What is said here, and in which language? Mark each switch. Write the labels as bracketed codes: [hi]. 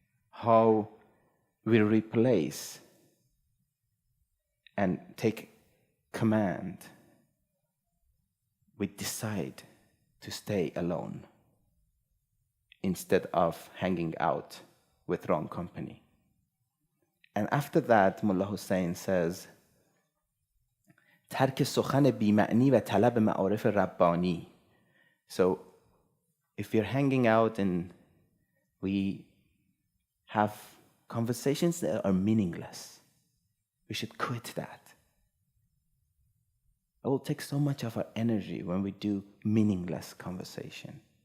[en] How we replace and take command. We decide to stay alone instead of hanging out with wrong company. And after that, Mullah Hussein says, [fa] ترک سخن بی‌معنی و طلب معارف ربانی. [en] So, if you're hanging out and we have conversations that are meaningless, we should quit that. It will take so much of our energy when we do meaningless conversation.